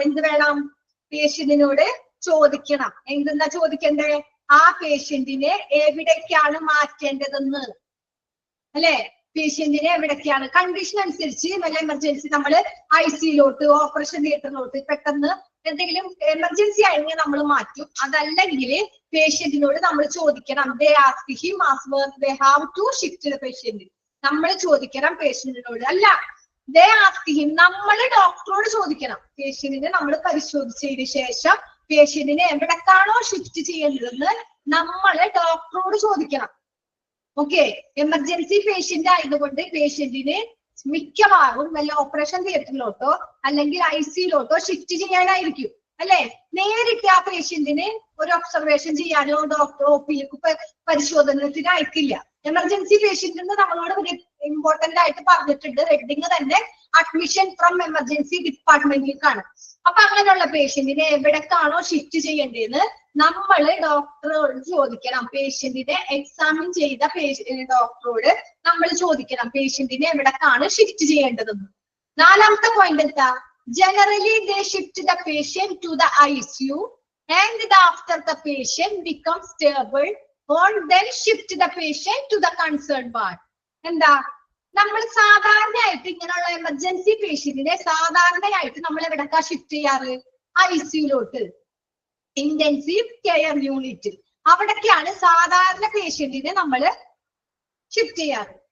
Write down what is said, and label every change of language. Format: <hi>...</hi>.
<ml>എന്ത് വേണം, പേഷ്യന്റിനോട് ചോദിക്കണം. എന്തെന്താ ചോദിക്കണ്ടേ, ആ പേഷ്യന്റിനെ എവിടേക്കാണ് മാറ്റേണ്ടതെന്ന് അല്ലെ, പേഷ്യന്റിനെ എവിടേക്കാണ്. കണ്ടീഷൻ അനുസരിച്ച് വല്ല എമർജൻസി നമ്മൾ ICUലോട്ട് ഓപ്പറേഷൻ തിയേറ്ററിലോട്ട് പെട്ടെന്ന് എന്തെങ്കിലും എമർജൻസി ആണെങ്കിൽ നമ്മൾ മാറ്റും. അതല്ലെങ്കിൽ പേഷ്യന്റിനോട് നമ്മൾ ചോദിക്കണം.</ml> <en>They ask him they have to shift the patient.</en> <ml>നമ്മൾ ചോദിക്കണം പേഷ്യന്റിനോട്, അല്ല</ml> <en>they ask him,</en> <ml>നമ്മൾ ഡോക്ടറോട് ചോദിക്കണം. പേഷ്യന്റിനെ നമ്മൾ പരിശോധിച്ചതിന് ശേഷം പേഷ്യന്റിനെ എവിടേക്കാണോ ഷിഫ്റ്റ് ചെയ്യേണ്ടതെന്ന് നമ്മള് ഡോക്ടറോട് ചോദിക്കണം. ഓക്കെ, എമർജൻസി പേഷ്യന്റ് ആയതുകൊണ്ട് പേഷ്യന്റിന് മിക്കവാറും വല്ല ഓപ്പറേഷൻ തിയേറ്ററിലോട്ടോ അല്ലെങ്കിൽ ICUലോട്ടോ ഷിഫ്റ്റ് ചെയ്യാനായിരിക്കും അല്ലെ. നേരിട്ട് ആ പേഷ്യന്റിന് ഒരു ഒബ്സർവേഷൻ ചെയ്യാനോ ഡോക്ടർ OPയിലേക്ക് പരിശോധനത്തിന് അയക്കില്ല. എമർജൻസി പേഷ്യന്റ് നമ്മളോട് ഇമ്പോർട്ടന്റ് ആയിട്ട് പറഞ്ഞിട്ടുണ്ട്, ഹെഡിങ് തന്നെ അഡ്മിഷൻ ഫ്രം എമർജൻസി ഡിപ്പാർട്ട്മെന്റിലേക്കാണ്. അപ്പൊ അങ്ങനെയുള്ള പേഷ്യന്റിനെ എവിടേക്കാണോ ഷിഫ്റ്റ് ചെയ്യേണ്ടതെന്ന് നമ്മള് ഡോക്ടറോട് ചോദിക്കണം. പേഷ്യന്റിനെ എക്സാമിൻ ചെയ്ത ഡോക്ടറോട് നമ്മൾ ചോദിക്കണം പേഷ്യന്റിനെ എവിടേക്കാണ് ഷിഫ്റ്റ് ചെയ്യേണ്ടതെന്ന്. നാലാമത്തെ പോയിന്റ് എന്താ,</ml> <en>Generally they shift the patient to the ICU and after the patient becomes stable or then shift the patient to the concerned ward.</en> <ml>എന്താ, നമ്മൾ സാധാരണയായിട്ട് ഇങ്ങനെയുള്ള എമർജൻസി പേഷ്യന്റിനെ സാധാരണയായിട്ട് നമ്മൾ എവിടേക്കാ ഷിഫ്റ്റ് ചെയ്യാറ്, ICUലോട്ട്, ഇന്റൻസീവ് കെയർ യൂണിറ്റ്. അവിടേക്കാണ് സാധാരണ പേഷ്യന്റിനെ നമ്മൾ ഷിഫ്റ്റ് ചെയ്യാറ്.</ml>